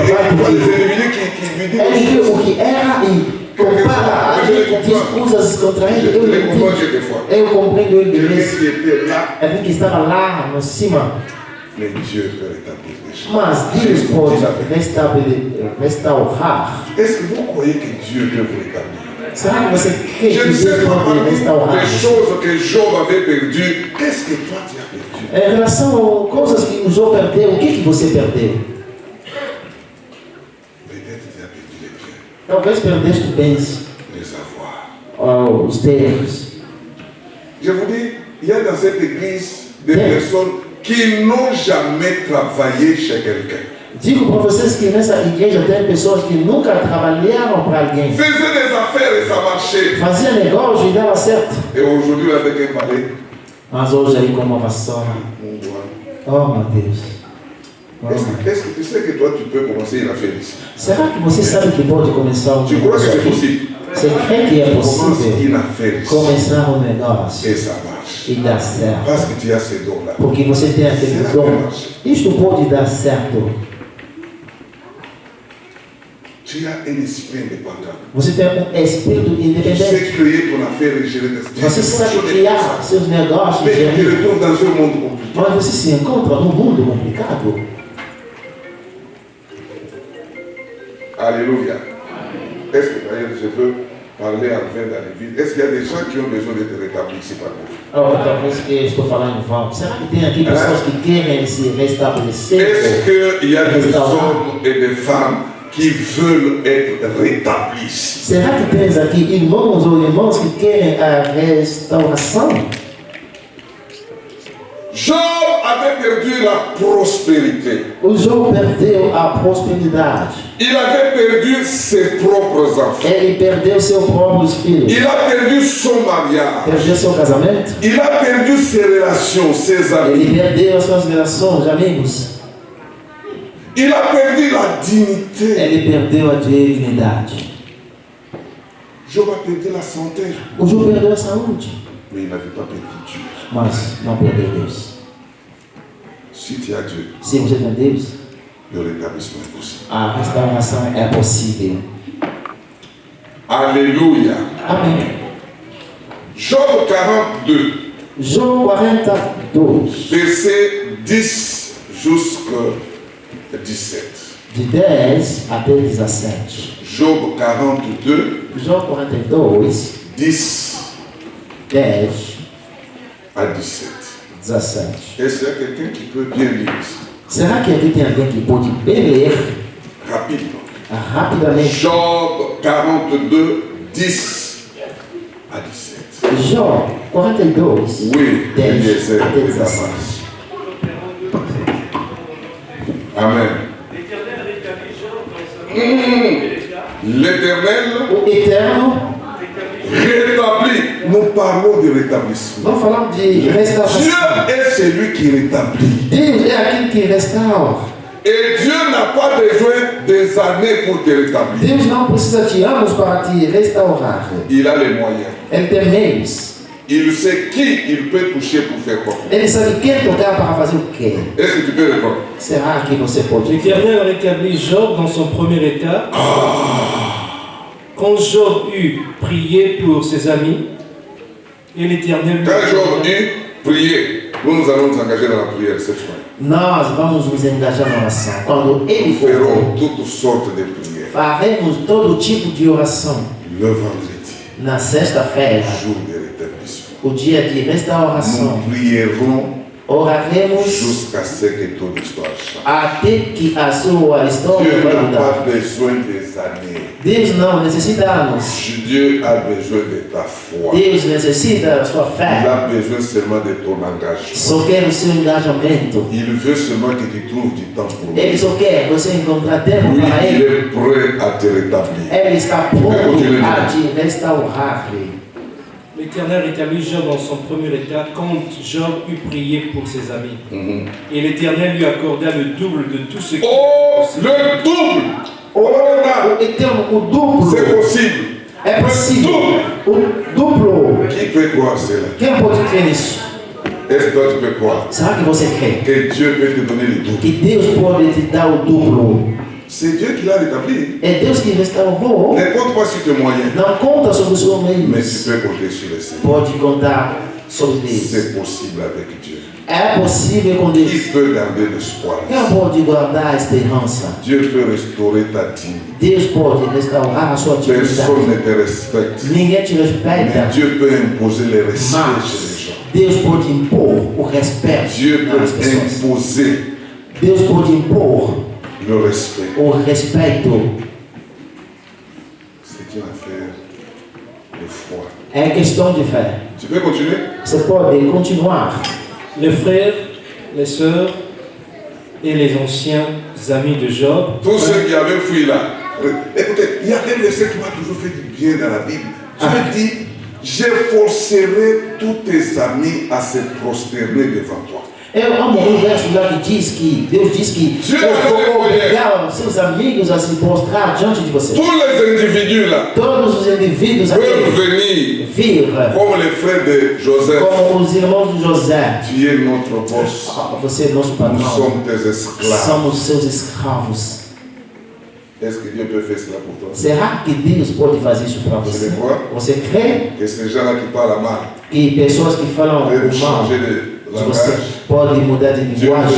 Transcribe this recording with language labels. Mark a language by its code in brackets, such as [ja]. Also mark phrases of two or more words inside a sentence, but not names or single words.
[pt] trabalho. [fr] voit des individus qui lui disent [pt] Ele [fr] des [pt] vê [fr] choses. [pt] o que era e compara a gente que diz coisas contra ele. [fr] Je les comprends quelquefois. [pt] Eu compreendo ele de [fr] Quelqu'un [pt] vez. [fr] qui était là, [pt] Alguém que estava lá no cima. [fr] mais Dieu peut rétablir les choses. [pt] Mas Deus pode restaurar. [fr] Est-ce que vous croyez que Dieu peut vous rétablir? [pt] Será que você crê [fr] Je [pt] que [fr] ne sais [pt] Deus [fr] pas [pt] pode [fr] parmi [pt] restaurar? [fr] les choses que Job avait perdues, qu'est-ce que toi tu as perdu? [pt] Em relação a coisas que o João perdeu, o que você perdeu? [fr] Peut-être tu as perdu les biens, [pt] Talvez perdeste bens, [fr] les avoirs. [pt] os terros. [fr] Je vous dis, il y a dans cette église des personnes qui n'ont jamais travaillé chez quelqu'un. [pt] Digo para vocês que nessa igreja tem pessoas que nunca trabalharam para alguém. [fr] Faisaient des affaires et ça marchait. [pt] Fazia negócio e dava certo. [fr] Et aujourd'hui, avec un palais, [pt] Mas hoje aí com uma vassoura. [fr] on doit. [pt] Oh meu Deus. Oh, [fr] Est-ce que tu sais que toi, tu peux commencer une affaire ici? [pt] será que você sabe que pode começar um [fr] Tu crois que [pt] negócio [fr] c'est [pt] aqui? [fr] possible? [pt] Você crê que é [fr] Commence [pt] possível [fr] une affaire ici. [pt] começar um negócio [fr] Et ça marche. [pt] e dar certo? [fr] Parce que tu as ces dons-là. [pt] Porque você tem aquele dom. Isto pode dar certo. [fr] Tu as un esprit indépendant. [pt] Você tem espírito [fr] Tu sais [pt] independente. [fr] créer ton affaire et gérer tes [pt] Você sabe criar seus negócios. [fr] Mais tu te [pt] gerir. [fr] retrouves dans un monde compliqué. [pt] Mas você se encontra num mundo complicado. [fr] Alléluia. Est-ce que d'ailleurs je peux parler enfin dans les vides? Est-ce qu'il y a des gens qui ont besoin d'être rétablis ici parmi nous? [pt] Agora, talvez que estou falando em vão. Será que tem aqui pessoas que querem se restabelecer? [fr] Est-ce qu'il y a des [pt] Restaurar. [fr] hommes et des femmes qui veulent être rétablis? [pt] Será que tens aqui irmãos ou irmãs que querem a restauração? [fr] Job avait perdu la prospérité. [pt] O João perdeu a prosperidade. [fr] Il avait perdu ses propres enfants. [pt] Ele perdeu seus próprios filhos. [fr] Il a perdu son mariage. [pt] Perdeu seu casamento. [fr] Il a perdu ses relations, ses amis. [pt] Ele perdeu as suas relações, amigos. [fr] Il a perdu la dignité. [pt] Ele perdeu a dignidade. [fr] Job a perdu la santé. [pt] O João perdeu a saúde. [fr] Mais il n'avait pas perdu Dieu. [pt] Mas não perdeu Deus. [fr] Si tu as Dieu, [pt] Se você tem Deus, [fr] le rétablissement est possible. [pt] a restauração é possível. [fr] Alléluia. [pt] Amém. [fr] Job 42, [pt] João 42, [fr] verset 10 jusqu'à 17. [pt] de 10 até 17. [fr] Job 42, [pt] João 42, [fr] 10 [pt] 10 [fr] à 17. [pt] 17. [fr] Est-ce qu'il y a quelqu'un qui peut bien lire ici? [pt] Será que aqui tem alguém que pode bem ler [fr] Rapidement. [pt] rapidamente? [fr] Job 42, 10 à 17. [pt] João 42, [fr] Oui, [pt] 10 [fr] Eliezer, [pt] até [fr] la [pt] 17. [fr] masse. Amen. L'Éternel [pt] O Eterno, [fr] rétablit. Nous parlons de rétablissement. [pt] nós falamos de restauração. [fr] Dieu est celui qui rétablit. [pt] Deus é aquele que restaura. [fr] Et Dieu n'a pas besoin des années pour te rétablir. [pt] Deus não precisa de anos para te restaurar. [fr] Il a les moyens. [pt] Ele tem meios. [fr] Il sait qui il peut toucher pour faire quoi. [pt] Ele sabe quem tocar para fazer o quê. [fr] Est-ce que tu peux répondre? [pt] Será que você pode? [fr] L'Éternel rétablit Job dans son premier état. Quand Job eut prié pour ses amis, et l'Éternel lui Quand Job eut prié, nous allons nous engager dans la prière cette fois. [pt] Nós vamos nos engajar na oração. Quando ele [fr] Nous [pt] for, [fr] ferons toutes sortes de prières. [pt] faremos todo tipo de oração. [fr] Le vendredi, [pt] Na sexta-feira, [fr] jour de rétablissement. [pt] o dia de restauração, [fr] Nous prierons [pt] oraremos [fr] jusqu'à ce que ton histoire change. [pt] até que a sua história [fr] Dieu [pt] vai [fr] n'a [pt] mudar. [fr] pas besoin des années. [pt] Deus não necessita anos. [fr] Dieu a besoin de ta foi. [pt] Deus necessita da sua [fr] Il [pt] fé. [fr] a besoin seulement de ton engagement. [pt] Só quer o seu engajamento. [fr] Il veut seulement que tu trouves du temps pour lui. [pt] Ele só quer você encontrar tempo [fr] Lui, [pt] para [fr] il [pt] ele. [fr] est prêt à te rétablir. [pt] Ele está pronto a te restaurar. [fr] l'Éternel rétablit Job dans son premier état quand Job eut prié pour ses amis. Et l'Éternel lui accorda le double de tout ce qu'il le double. C'est possible. [pt] É possível. O duplo. [fr] Qui peut croire cela? [pt] Quem pode crer nisso? [fr] Est-ce que toi tu peux croire? [pt] Será que você crê? [fr] Que Dieu peut te donner le double. [pt] Que Deus pode te dar o duplo. [fr] C'est Dieu qui l'a rétabli. [pt] É Deus que restaurou. [fr] Ne compte pas sur tes moyens. [pt] Não conta sobre os seus meios. [fr] Mais tu peux compter sur le Seigneur. [pt] Pode contar sobre Deus. [fr] C'est possible avec Dieu. [pt] É possível com Deus. [fr] Qui peut garder l'espoir? [pt] Quem pode guardar a esperança? [fr] Dieu peut restaurer ta dignité. [pt] Deus pode restaurar a sua dignidade. [fr] Personne ne te respecte. [pt] Ninguém te respeita. [fr] Mais Dieu peut imposer le respect chez les gens. [pt] Deus pode impor o respeito. [fr] Dieu peut imposer [pt] Deus pode impor [fr] le respect. [pt] o respeito. [fr] C'est une affaire de foi. [pt] É questão de fé. [fr] Tu peux continuer? [pt] Você pode continuar. [fr] Les frères, les sœurs et les anciens amis de Job. Tous ceux qui avaient fui là. Écoutez, il y a un verset qui m'a toujours fait du bien dans la Bible. Dieu dit, j'efforcerai tous tes amis à se prosterner devant toi. [pt] Eu amo um verso lá que diz que Deus diz que eu vou obrigar os seus amigos a se prostrar diante de você. [fr] Tous les individus là, [pt] todos os indivíduos [fr] peuvent venir [pt] vir [fr] comme les frères de Joseph. [pt] Como os irmãos de José. [fr] Tu es notre boss. [pt] Você é nosso patrão. [fr] Nous sommes tes esclaves. [pt] Somos seus escravos. [fr] Est-ce que Dieu peut faire cela pour toi? [pt] Será que Deus pode fazer isso para você? Você crê? [fr] Que ces gens-là qui parlent mal, [pt] que pessoas que falam mal, você pode mudar de linguagem.